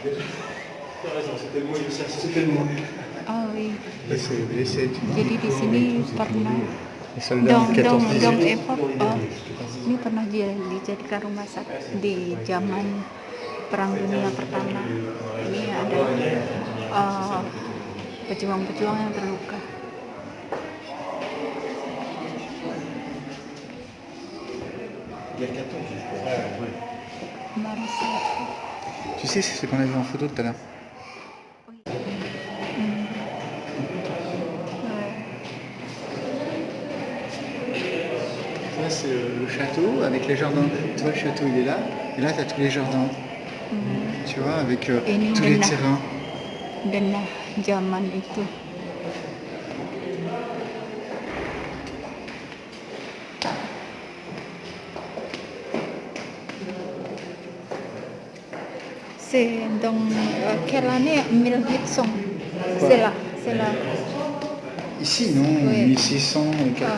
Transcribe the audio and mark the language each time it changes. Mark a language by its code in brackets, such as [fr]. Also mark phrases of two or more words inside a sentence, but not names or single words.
[id] Oh iya. Jadi di sini pernah dong Epop. Ini pernah dijadikan rumah sakit di zaman Perang Dunia Pertama. Ini ada pejuang-pejuang yang terluka. [fr] Tu sais, c'est ce qu'on a vu en photo tout à l'heure. Ça, c'est le château avec les jardins. Tu vois, le château, il est là. Et là, tu as tous les jardins. Tu vois, avec tous les terrains. [id] Denah zaman itu. [fr] C'est dans quelle année 1800? C'est là. Ici, non, oui. 1680.